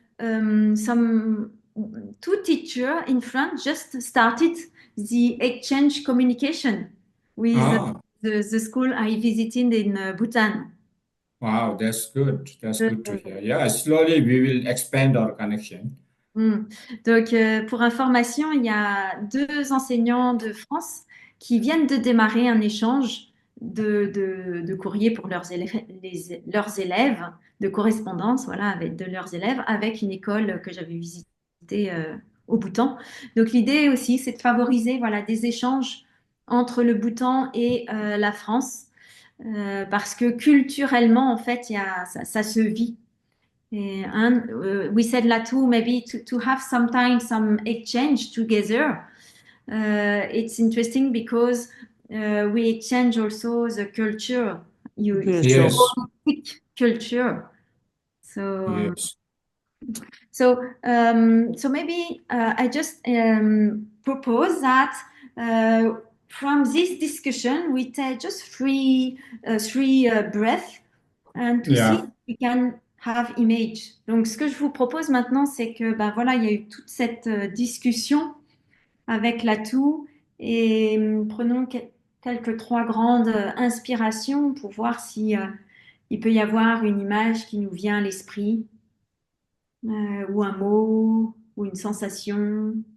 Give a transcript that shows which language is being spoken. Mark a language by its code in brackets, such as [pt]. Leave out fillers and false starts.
[en] some two teachers in France just started the exchange communication with Ah, the school I visited in Bhutan. wow, that's good. That's good to hear. Yeah, slowly we will expand our connection. [fr] Donc, pour information, il y a deux enseignants de France qui viennent de démarrer un échange de courrier pour leurs élèves, leurs élèves, de correspondance, voilà, avec de leurs élèves, avec une école que j'avais visitée au Bhoutan. Donc, l'idée aussi, c'est de favoriser, voilà, des échanges entre le Bhoutan et la France, parce que culturellement, en fait, ça se vit. [en] And we said Lhatu maybe to have sometimes some exchange together. It's interesting because we exchange also the culture. [fr] Bien [en] It's [fr] sûr. [en] Yes, holistic culture. So yes. so maybe I just propose that from this discussion we take just three breaths and to see Yeah. if we can have image. [fr] Donc, ce que je vous propose maintenant, c'est que, ben voilà, il y a eu toute cette discussion avec Lhatu et prenons quelques trois grandes inspirations pour voir si il peut y avoir une image qui nous vient à l'esprit, ou un mot, ou une sensation.